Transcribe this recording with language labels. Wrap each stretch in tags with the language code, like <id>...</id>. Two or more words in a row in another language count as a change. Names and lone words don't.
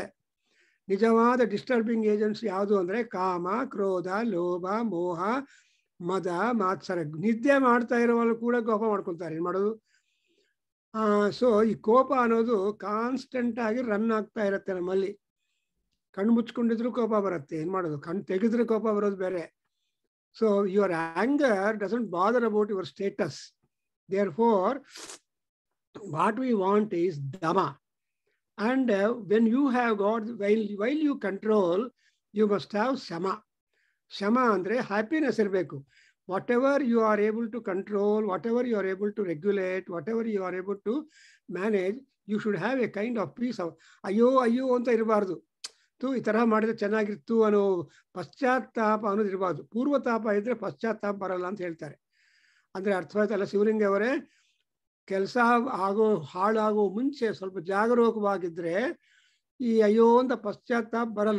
<kn>ನಿಜವಾದ</kn> <en>disturbing agents</en> <kn>ಯಾವುದು ಅಂದರೆ ಕಾಮ, ಕ್ರೋಧ, ಲೋಭ, ಮೋಹ, ಮದ, ಮಾತ್ಸರ. ನಿದ್ದೆ ಮಾಡ್ತಾ ಇರೋವಾಗ ಕೂಡ ಕೋಪ ಮಾಡ್ಕೊಳ್ತಾರೆ, ಏನು ಮಾಡೋದು? ಸೊ ಈ ಕೋಪ ಅನ್ನೋದು ಕಾನ್ಸ್ಟೆಂಟ್ ಆಗಿ ರನ್ ಆಗ್ತಾ ಇರುತ್ತೆ ನಮ್ಮಲ್ಲಿ. ಕಣ್ಣು ಮುಚ್ಕೊಂಡಿದ್ರು ಕೋಪ ಬರುತ್ತೆ, ಏನು ಮಾಡೋದು? ಕಣ್ಣು ತೆಗೆದ್ರೆ ಕೋಪ ಬರೋದು ಬೇರೆ.</kn> <en>so your anger doesn't bother about your status. Therefore, what we want is dhamma. And when you have got, while you control, you must have shama.</en> <kn>ಶಮ ಅಂದ್ರೆ happiness ಇರ್ಬೇಕು.</kn> <en>Whatever you are able to control, whatever you are able to regulate, whatever you are able to manage, you should have a kind of peace of</en> <kn>ಅಯ್ಯೋ ಅಂತ ಇರ್ಬಾರ್ದು. ತು ಈ ತರಹ ಮಾಡಿದ್ರೆ ಚೆನ್ನಾಗಿರ್ತು ಅನ್ನೋ ಪಶ್ಚಾತ್ತಾಪ ಅನ್ನೋದು ಇರಬಾರ್ದು. ಪೂರ್ವತಾಪ ಇದ್ರೆ ಪಶ್ಚಾತ್ತಾಪ ಬರಲ್ಲ ಅಂತ ಹೇಳ್ತಾರೆ. ಅಂದರೆ ಅರ್ಥವಾಯ್ತಲ್ಲ ಶಿವಲಿಂಗ ಅವರೇ? ಕೆಲಸ ಹಾಳಾಗೋ ಮುಂಚೆ ಸ್ವಲ್ಪ ಜಾಗರೂಕವಾಗಿದ್ರೆ ಈ ಅಯ್ಯೋ ಅಂತ ಪಶ್ಚಾತ್ತಾಪ ಬರಲ್ಲ.</kn>